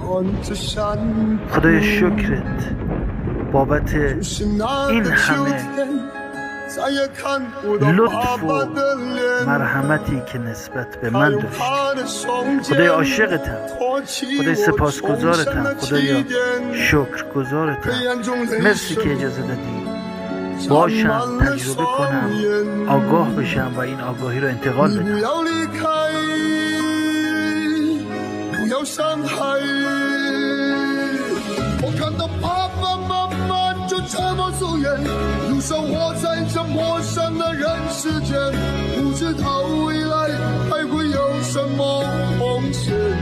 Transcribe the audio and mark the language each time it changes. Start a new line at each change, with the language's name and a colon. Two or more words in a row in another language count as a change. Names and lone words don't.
Persian: خدای شکرت بابت این همه لطف و مرحمتی که نسبت به من داشت. خدای عاشقتم، خدای سپاسگزارتم، خدایا شکرگزارتم. مرسی که اجازه دادی باشم، تجربه کنم، آگاه بشم و این آگاهی رو انتقال بدم.
Chinese: 这么走远，又生活在这陌生的人世间，不知道未来还会有什么风险。